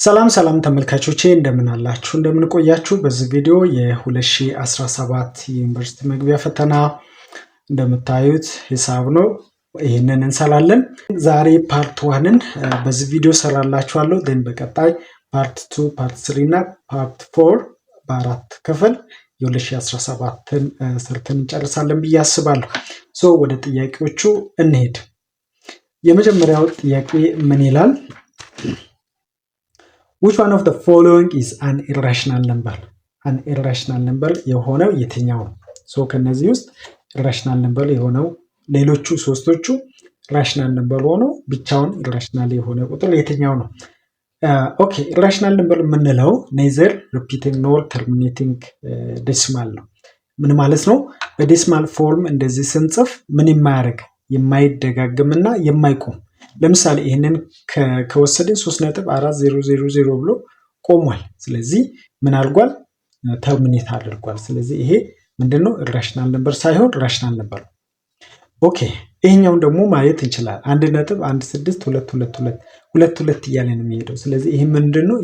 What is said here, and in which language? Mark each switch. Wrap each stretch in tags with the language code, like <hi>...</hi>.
<am>ሰላም ተመልካቾቼ እንደምን አላችሁ እንደምን ቆያችሁ። በዚህ ቪዲዮ የ2017 ዩኒቨርሲቲ መግቢያ ፈተና እንደምታዩት ሂሳብ ነው። ይሄንን እንሰራለን። ዛሬ ፓርት 1ን በዚህ ቪዲዮ ሰራላችኋለሁ። ደን በቀጣይ ፓርት 2 ፓርት 3 እና ፓርት 4 በአራት ክፍል የ2017ን ሰርተን እንጨርሳለን ብዬ አስባለሁ። ወደ ጥያቄዎቹ እንሄድ። የመጀመሪያው ጥያቄ ምን ይላል?</am> <en>Which one of the following is an irrational number?</en> <am>An irrational number የሆነው የትኛው ነው? ከነዚህ ውስጥ irrational number የሆነው ሌሎቹ ሶስቶቹ rational number ሆነው ብቻውን irrational የሆነ ቁጥር የትኛው ነው? ኦኬ irrational number የምንለው</am> <en>neither repeating nor terminating decimal</en> <am>ነው። ምን ማለት ነው? በዴሲማል ፎርም እንደዚህ ስንጽፍ ምን የማይደጋግምና የማይቆም ለምሳሌ ይሄንን ከወሰድን 3.4000 ብሎ ቆሟል። ስለዚህ ምን አድርጓል? ተርሚኔት አድርጓል። ስለዚህ ይሄ ምንድነው? ኢራሽናል ነምበር ሳይሆን ራሽናል ነምበር ነው። ኦኬ ይሄኛውን ደግሞ ማየት እንችላለን። 1.1622 እያለ ነው የሚሄደው። ስለዚህ ይሄ ምንድነው?</am>